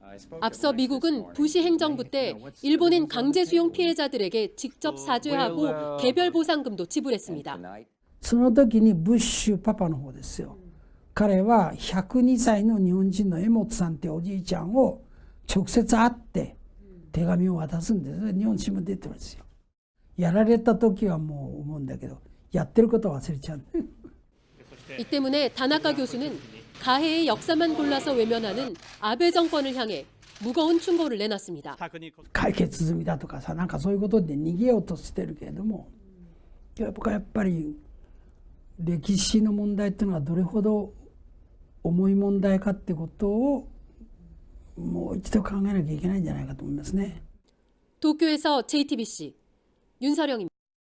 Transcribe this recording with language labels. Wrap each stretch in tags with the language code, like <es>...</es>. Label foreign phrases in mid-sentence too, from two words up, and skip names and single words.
<ko>앞서 미국은 부시 행정부 때 일본인 강제 수용 피해자들에게 직접 사죄하고 개별 보상금도 지불했습니다.</ko> <ja>その時にブッシュパパの方ですよ。彼は102歳の日本人の江本さんっておじいちゃんを直接会って手紙を渡すんです。日本新聞出てるんですよ。やられた時はもう思うんだけど、やってることは忘れちゃう。</ja> <ko>이 때문에 다나카 교수는 가해의 역사만 골라서 외면하는 아베 정권을 향해 무거운 충고를 내놨습니다.</ko> <ja>解決済みだとかさ、なんかそういうことで逃げようとしてるけれども、やっぱり歴史の問題っていうのはどれほど重い問題かってことをもう一度考えなきゃいけないんじゃないかと思いますね。</ja> <ko>도쿄에서 JTBC 윤서령입니다.</ko>